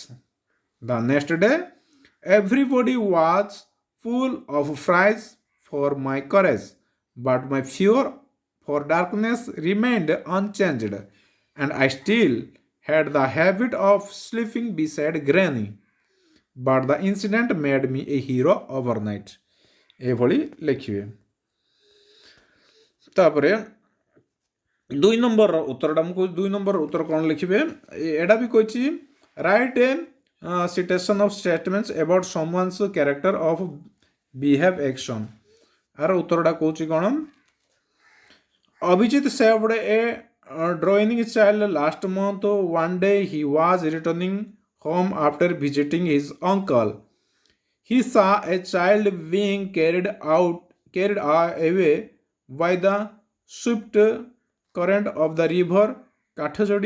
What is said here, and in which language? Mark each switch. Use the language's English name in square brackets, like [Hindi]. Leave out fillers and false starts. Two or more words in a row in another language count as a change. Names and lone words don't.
[English] The next day, everybody was full of praise for my courage, but my fear for darkness remained unchanged, and I still had the habit of sleeping beside Granny. But the incident made me a hero overnight. [Odia] ଏଭଳି ଲେଖିବେ। ତାପରେ 2 ନମ୍ବରର ଉତ୍ତରଟା ମୁଁ କହୁଛି 2 ନମ୍ବର ଉତ୍ତର କ'ଣ ଲେଖିବେ ଏଇଟା ବି କହିଛି [English] write a citation of statements about someone's character of behave action. [Odia] ଆର ଉତ୍ତରଟା କହୁଛି କ'ଣ [English] ଅଭିଜିତ saved a drowning child last month. One day he was returning home after visiting his uncle. He saw a child being carried out carried away by the swift current of the river Kathajodi.